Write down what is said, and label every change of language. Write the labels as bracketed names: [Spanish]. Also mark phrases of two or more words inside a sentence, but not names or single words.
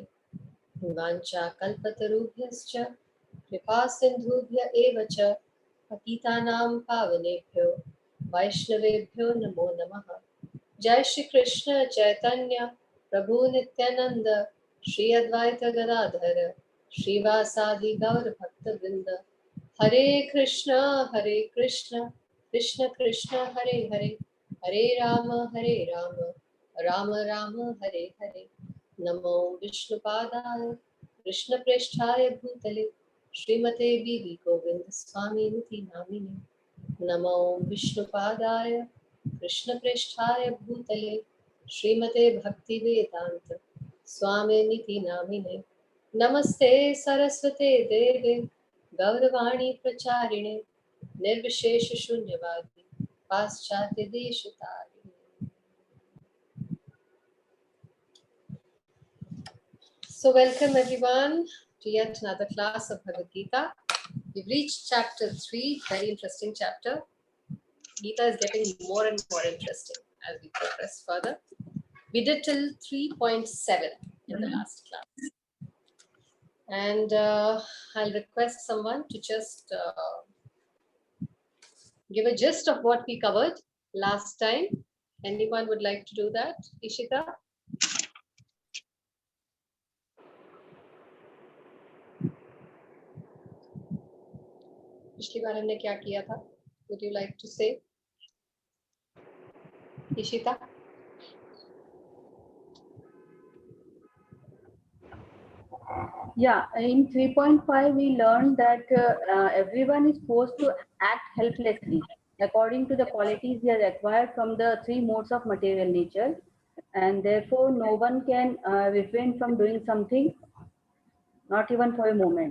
[Sanskrit] वाञ्छाकल्पतरुभ्यश्च कृपा सिन्धुभ्य एव च पतितानां पावनेभ्यो वैष्णवेभ्यो नमो नमः। जय श्री कृष्ण चैतन्य प्रभु नित्यानंद श्री अद्वैत गदाधर श्रीवासादि गौर भक्त वृंद। हरे कृष्ण कृष्ण कृष्ण हरे हरे हरे राम राम राम हरे हरे। नमो विष्णुपादाय कृष्णप्रेष्ठाय भूतले श्रीमते बीवी गोविंद स्वामिनिति नामिने। नमो विष्णुपादाय कृष्णप्रेष्ठाय भूतले श्रीमते भक्तिवेदांत स्वामिनिति नामिने। नमस्ते सरस्वते देवे गौरवाणी प्रचारिणे निर्विशेष शून्यवादी पाश्चात्य देशतारिणे। [English] So welcome everyone to yet another class of Bhagavad Gita. We've reached chapter 3, very interesting chapter. Gita is getting more and more interesting as we progress further. We did till 3.7 in the last class. And I'll request someone to just give a gist of what we covered last time. Anyone would like to do that? Ishita? [Hindi] पिछली बार हमने क्या किया था? [English] Would you like to say? Ishita? Yeah, in 3.5 we learned that everyone is supposed to act helplessly according to the qualities he has acquired from the three modes of material nature, and therefore no one can refrain from doing something, not even for a moment.